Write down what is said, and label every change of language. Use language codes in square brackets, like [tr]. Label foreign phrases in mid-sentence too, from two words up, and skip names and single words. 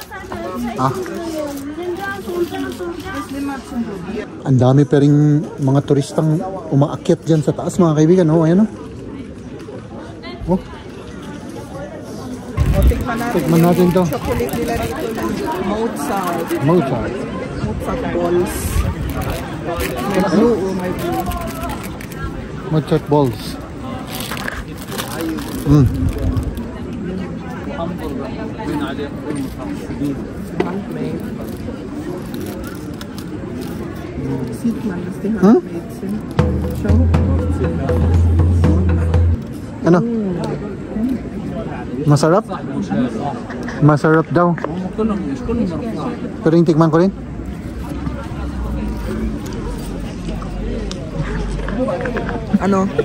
[tl] Ang dami pa rin mga turistang umaakyat dyan sa taas mga kaibigan. Oh, ayan oh. Tikman natin to. Chocolate nila dito ng Mozart. Mozart balls. May blue, oh, may blue. Mozart balls. Handmade. [de] Sieht man, dass die handmade sind. Schau. [tl] Ano? Masarap? Masarap daw. Pero yung tikman ko rin. Ano?